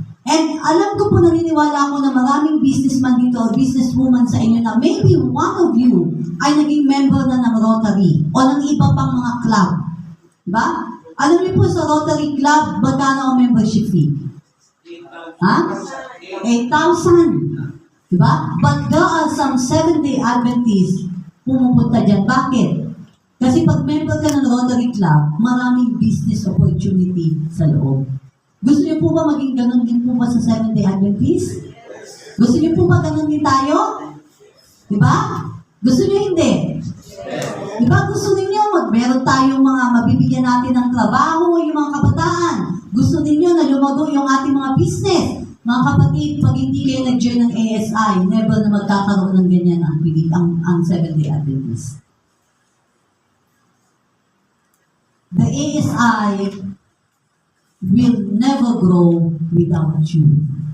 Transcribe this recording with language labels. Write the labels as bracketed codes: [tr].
[tl] And alam ko po, naniniwala ako na maraming businessman dito o businesswoman sa inyo na [en] maybe one of you [tl] ay naging member na ng Rotary o ng iba pang mga club. Diba? Alam niyo po sa Rotary Club, magkano ang membership fee? Ha? 8,000. Diba? [en] But there are some Seventh-day Adventists [tl] pumupunta dyan. Bakit? Kasi pag member ka ng Rotary Club, maraming business opportunity sa loob. Gusto niyo po ba maging ganun din po ba sa Seventh-day Adventists? Gusto niyo po ba ganun din tayo? Diba? Gusto niyo hindi? Diba gusto niyo meron tayong mga mabibigyan natin ng trabaho, yung mga kabataan. Gusto niyo na lumago yung ating mga business. Mga kapatid, pag hindi kayo nag-join ng ASI, never na magkakaroon ng ganyan ang Seventh-day Adventists. [en] The ASI will never grow without you.